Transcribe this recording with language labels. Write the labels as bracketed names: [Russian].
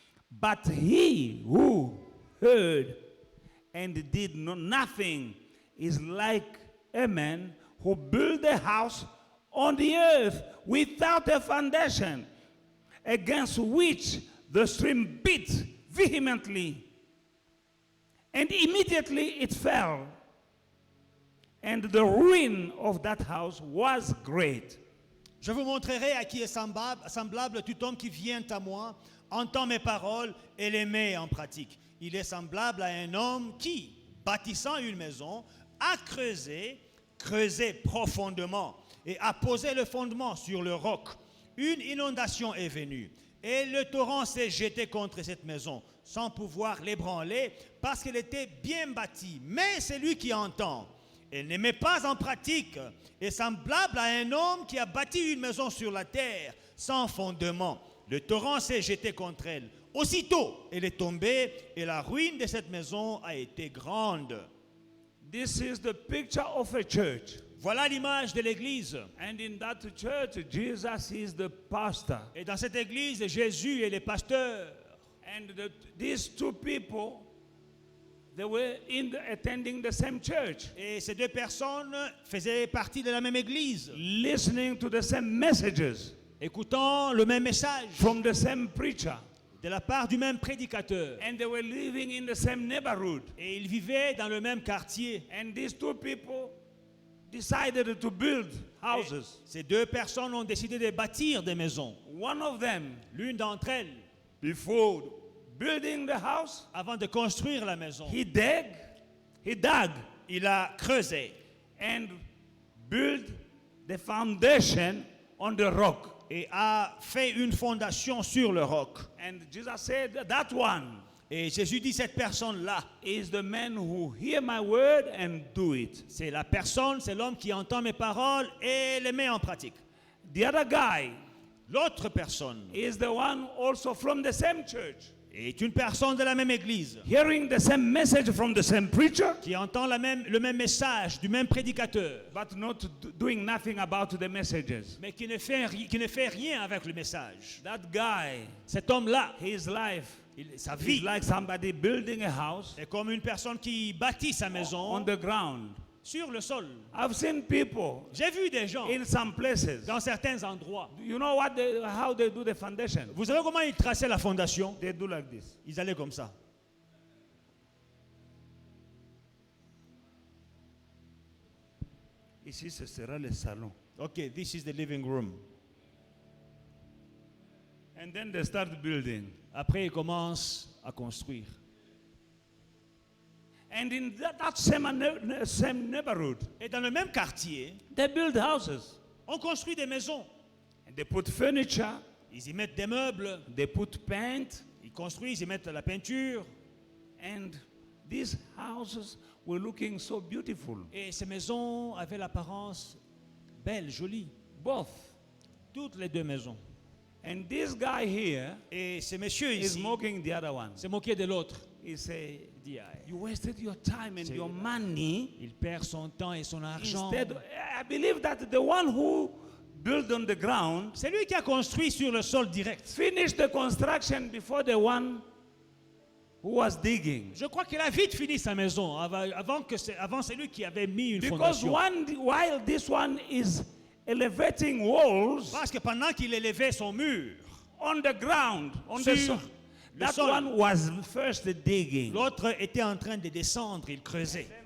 [English] But he who heard and did nothing is like a man who built a house on the earth without a foundation, against which the stream beat vehemently, and immediately it fell. And the ruin of that house was great. [French] Je vous montrerai à qui est semblable tout homme qui vient à moi, entend mes paroles et les met en pratique. Il est semblable à un homme qui, bâtissant une maison, a creusé profondément et a posé le fondement sur le roc. Une inondation est venue et le torrent s'est jeté contre cette maison sans pouvoir l'ébranler parce qu'elle était bien bâtie. Mais celui qui entend et ne met pas en pratique est semblable à un homme qui a bâti une maison sur la terre sans fondement. Le torrent s'est jeté contre elle. Aussitôt, elle est tombée et la ruine de cette maison a été grande. [English] This is the picture of a church. [French] Voilà l'image de l'église. [English] And in that church, Jesus is the pastor. [French] Et dans cette église, Jésus est le pasteur. [English] And these two people, They were attending the same church, [French] Et ces deux personnes faisaient partie de la même église, [English] listening to the same messages [French] écoutant le même message [English] from the same preacher. [French] de la part du même prédicateur. [English] And they were living in the same neighborhood. [French] Et ils vivaient dans le même quartier. [English] And these two people decided to build houses. [French] Ces deux personnes ont décidé de bâtir des maisons. [English] One of them, [French] L'une d'entre elles, [English] before building the house, [French] avant de construire la maison, [English] he dug [French] il a creusé [English] and built the foundation on the rock. [French] et a fait une fondation sur le roc. [English] And Jesus said, that one [French] Et Jésus dit, cette personne-là, [English] is the man who hear my word and do it. [French] c'est la personne, c'est l'homme qui entend mes paroles et les met en pratique. [English] The other guy [French] L'autre personne [English] is the one also from the same church, [French] est une personne de la même église [English] hearing the same message from the same preacher, [French] qui entend le même message du même prédicateur, [English] but not doing nothing about the messages. [French] mais qui ne fait rien avec le message. [English] That guy, [French] Cet homme-là, [English] his life [French] sa [English] is [French] vie [English] like somebody building a house [French] est comme une personne qui bâtit sa [English] on [French] maison [English] the ground. [French] sur le sol. [English] I've seen people [French] J'ai vu des gens [English] in some places. [French] dans certains endroits. [English] You know how they do the foundation? [French] Vous savez comment ils traçaient la fondation? [English] They do like this. [French] Ils allaient comme ça. Ici, ce sera le salon. [English] Okay, this is the living room. And then they start building. [French] Après, ils commencent à construire. [English] And in that same neighborhood, [French] Et dans le même quartier, [English] they build houses. [French] on construit des maisons. [English] And they put furniture, [French] Ils y mettent des meubles, [English] they put paint, [French] ils construisent, ils mettent de la peinture. [English] and these houses were looking so beautiful. [French] Et ces maisons avaient l'apparence belle, jolie. [English] Both. [French] Toutes les deux maisons. [English] And this guy here [French] Et ce monsieur [English] is [French] ici [English] mocking the other one. [French] s'est moqué de l'autre. [English] He say, [French] Il dit, ah, [English] you wasted your time and [French] C'est- [English] your money. [French] il perd son temps et son argent. [English] Instead, I believe that the one who built on the ground [French] C'est lui qui a construit sur le sol direct. [English] finished the construction before the one who was digging. [French] Je crois qu'il a vite fini sa maison avant celui qui avait mis une [English] Because [French] fondation. [English] while this one is elevating walls [French] Parce que pendant qu'il élevait son mur, [English] on the ground, on the so- [French] le [English] that [French] sol. [English] one was first digging. [French] l'autre était en train de descendre, il creusait.